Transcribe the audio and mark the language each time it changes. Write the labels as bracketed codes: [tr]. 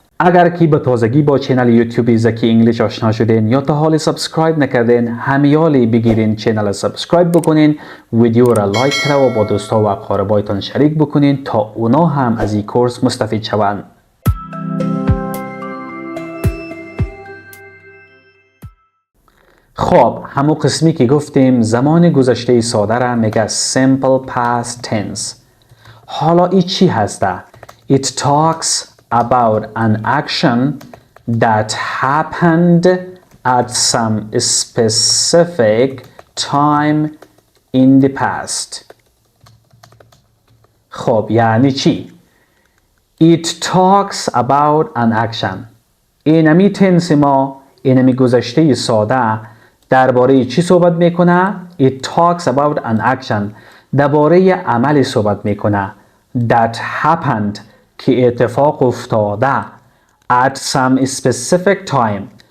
[fa] اگر که به تازگی با چینل یوتیوب زکی انگلیش آشنا شدین یا تا حال سابسکرایب نکردین، همیالی بگیرین چینل سابسکرایب بکنین، ویدیو را لایک کرده و با دوستا و اقاربایتان شریک بکنین تا اونا هم از این کورس مستفید شوند. خب همون قسمی که گفتیم زمان گذشته ساده را میگه [en] simple past tense. [fa] حالا این چی هسته؟ [en] It talks about an action that happened at some specific time in the past. [fa] خب یعنی چی؟ [en] It talks about an action. [fa] اینمی تنس ما، اینمی گذشته ساده درباره چی صحبت میکنه؟ [en] It talks about an action. [fa] درباره عملی صحبت میکنه. [en] That happened. [fa] که اتفاق افتاده. [en] At some specific time.